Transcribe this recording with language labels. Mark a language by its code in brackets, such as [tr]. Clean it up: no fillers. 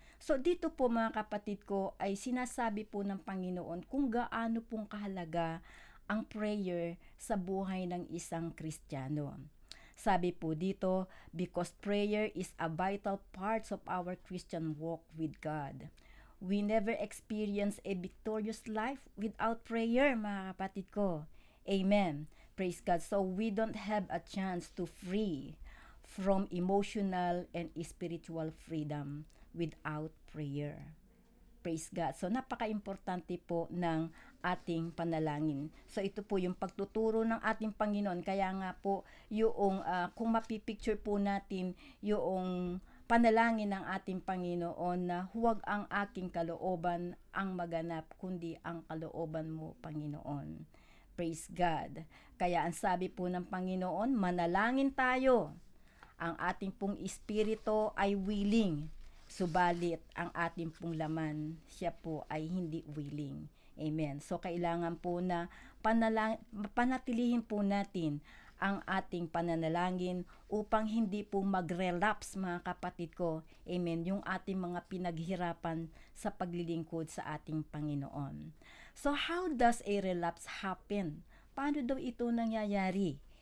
[tl] So dito po mga kapatid ko ay sinasabi po ng Panginoon kung gaano pong kahalaga ang prayer sa buhay ng isang Kristiyano. Sabi po dito, [en] because prayer is a vital part of our Christian walk with God. We never experience a victorious life without prayer, [tl] mga kapatid ko. [en] Amen. Praise God. So we don't have a chance to free from emotional and spiritual freedom without prayer. Praise God. [tl] So napaka-importante po ng ating panalangin. So ito po yung pagtuturo ng ating Panginoon. Kaya nga po yung kung mapipicture po natin yung panalangin ng ating Panginoon na huwag ang aking kalooban ang maganap kundi ang kalooban mo, Panginoon. [en] Praise God. [tl] Kaya ang sabi po ng Panginoon, manalangin tayo. Ang ating pong espiritu ay willing, subalit ang ating pong laman, siya po ay hindi willing. Amen. So kailangan po na panatilihin po natin ang ating pananalangin upang hindi po mag-relapse, mga kapatid ko. Amen. Yung ating mga pinaghirapan sa paglilingkod sa ating Panginoon. [en] So how does a relapse happen? [tl] Paano daw ito nangyayari?